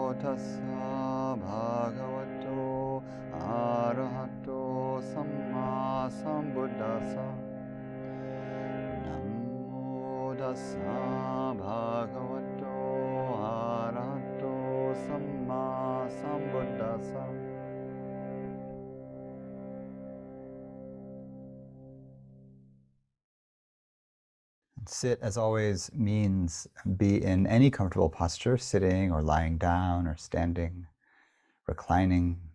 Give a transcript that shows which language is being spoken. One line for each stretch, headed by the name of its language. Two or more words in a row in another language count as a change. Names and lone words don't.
Pali: tassa bhagavato arahato sammāsambuddhasa. Namo tassa bhagavato arahato sammāsambuddhasa.
English: Sit, as always, means be in any comfortable posture, sitting or lying down or standing, reclining.